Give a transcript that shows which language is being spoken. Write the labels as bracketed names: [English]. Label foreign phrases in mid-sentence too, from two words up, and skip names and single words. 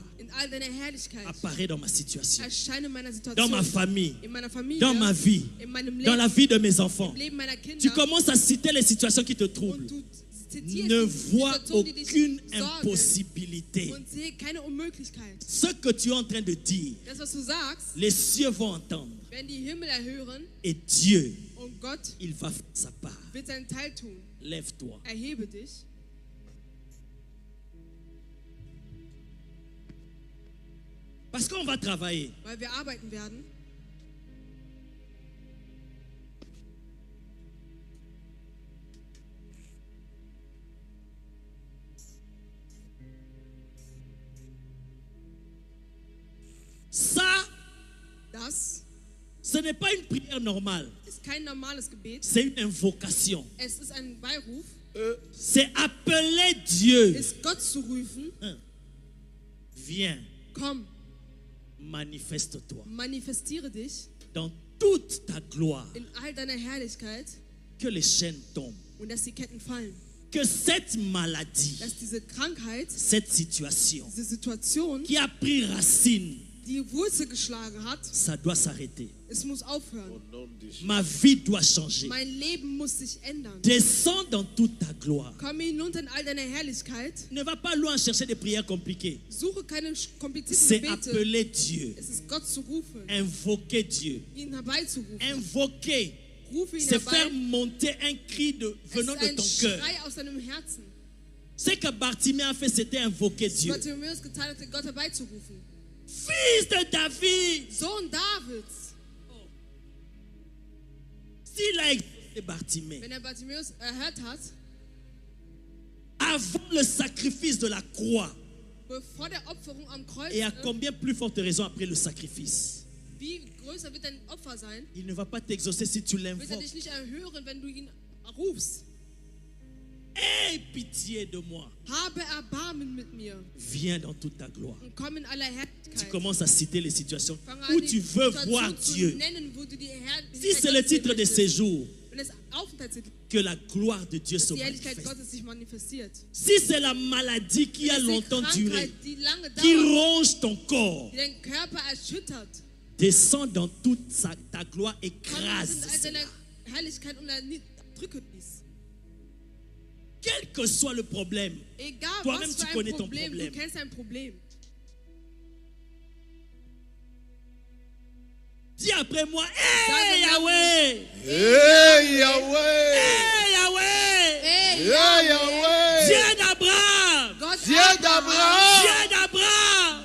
[German] in all deiner Herrlichkeit, [French] apparaît dans ma situation, [German] erscheine in meiner [French] dans [German] Situation, [French] ma famille, [German] in meiner Familie, [French] dans ma vie, [German] in meinem [French] dans [German] Leben, [French] la vie de mes enfants. [German] im Leben meiner [French] Tu [German] Kinder. [French] commences à citer les situations qui te troublent. [German] Und du zitierst [French] Ne [German] die [French] vois [German] Situationen, die dich [French] aucune [German] sorgen. [French] impossibilité. [German] Und sehe keine Unmöglichkeit. [French] Ce que tu es en train de dire, [German] Das, was du sagst, [French] les cieux vont entendre. [German] werden die Himmel erhören [French] Et Dieu, [German] und Gott [French] il va faire sa part. [German] wird seinen Teil tun. [French] Lève-toi. [German] Erhebe dich. [French] Parce qu'on va travailler. [German] Weil wir arbeiten werden. [French] Ça, [German] Das [French] ce n'est pas une prière normale. [German] ist kein normales Gebet. [French] C'est une invocation. [German] Es ist ein Beiruf. [French] C'est appeler Dieu. [German] Ist Gott zu rufen. [French] Viens, [German] Komm, [French] manifeste-toi [German] manifestiere dich [French] dans toute ta gloire. [German] in all deiner Herrlichkeit [French] Que les chaînes tombent. [German] und dass die Ketten fallen. [French] Que cette maladie, [German] Dass diese Krankheit, [French] cette situation [German] diese Situation, [French] qui a pris racine [German] die Wurzel geschlagen hat, [French] ça doit s'arrêter. [German] es muss aufhören. [French] Au nom de Jésus. Ma vie doit changer. [German] Mein Leben muss sich ändern. [French] Descends dans toute ta gloire. [German] Komm hinunter in all deine Herrlichkeit. [French] Ne va pas loin chercher des prières compliquées. [German] Suche keine komplizierten [French] C'est [German] Gebete. [French] appeler Dieu. [German] Es ist Gott zu rufen, [French] Invoquer Dieu. [German] ihn herbeizurufen. [French] Invoquer. [German] Rufe ihn [French] C'est faire [German] herbei. [French] monter un cri [German] Es [French] venant [German] ist [French] de [German] ein [French] ton cœur. [German] Schrei aus deinem Herzen. [French] Ce que Bartimée a fait, c'était invoquer [German] Was [French] Dieu. [German] Bartimäus getan hatte, Gott herbeizurufen. [French] Fils de David. [German] Sohn Davids. [French] S'il a exaucé Bartimée, [German] Wenn er Bartimäus erhört hat, [French] avant le sacrifice de la croix, [German] bevor der Opferung am Kreuz, [French] et à combien plus forte raison après le sacrifice, [German] wie größer wird dein Opfer sein? [French] il ne va pas t'exaucer si tu [German] Wird er [French] l'invoques. [German] dich nicht erhören, wenn du ihn rufst? [French] Aie pitié de moi. [German] Habe Erbarmen mit mir [French] Viens dans toute ta gloire. [German] und komm in aller [French] Tu [German] Herrlichkeit. [French] commences à citer les situations [German] Fang [French] où [German] an, [French] tu [German] die [French] veux voir [German] Situation zu [French] Dieu. [German] nennen, wo du die [French] Si c'est le [German] Herrlichkeit [French] titre de [German] Gottes sehen [French] séjour, [German] möchtest. Wenn es Aufenthaltstitel ist, [French] que la gloire de Dieu se [German] die Herrlichkeit [French] manifeste. [German] Gottes sich manifestiert. [French] Si c'est la maladie qui a [German] Wenn es die [French] longtemps duré, [German] Krankheit, die lange [French] qui [German] dauert, [French] ronge ton corps, [German] die deinen Körper erschüttert, [French] descends dans toute ta gloire, [German] komm in [French] écrase [German] all [French] cela. [German] deiner Herrlichkeit und drücke dies. [French] Quel que soit le problème, [German] Egal [French] Toi-même, [German] was [French] tu [German] für [French] connais [German] ein [French] ton [German] Problem, Problem. du kennst ein Problem. [French] dis après moi, [German] Sage [French] hey [German] nach [French] Yahweh, [German] Hey Yahweh! [French] hey Yahweh, [German] Hey, Hey Yahweh! [French] Dieu d'Abraham, [German] Gott [French] Dieu [German] Abraham, [French] d'Abraham! Dieu d'Abraham,